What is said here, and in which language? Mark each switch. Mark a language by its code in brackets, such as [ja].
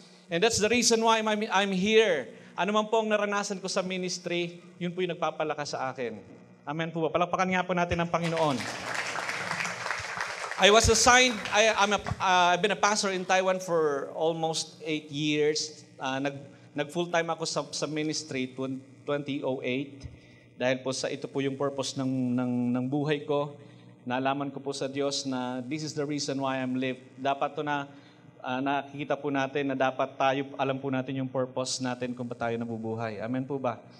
[en] And that's the reason why I'm here. [tl] Ano man po ang naranasan ko sa ministry, yun po yung nagpapalakas sa akin. Amen po ba? Palakpakan nga po natin ang Panginoon. [en] I was assigned, I've been a pastor in Taiwan for almost 8 years. [tl] Nag-full-time ako sa ministry 2008. Dahil po ito po yung purpose ng buhay ko. Naalaman ko po sa Diyos na [en] this is the reason why I'm lived. [tl] Dapat to na nakikita po natin na dapat alam po natin yung purpose natin kung ba tayo nabubuhay. Amen po ba?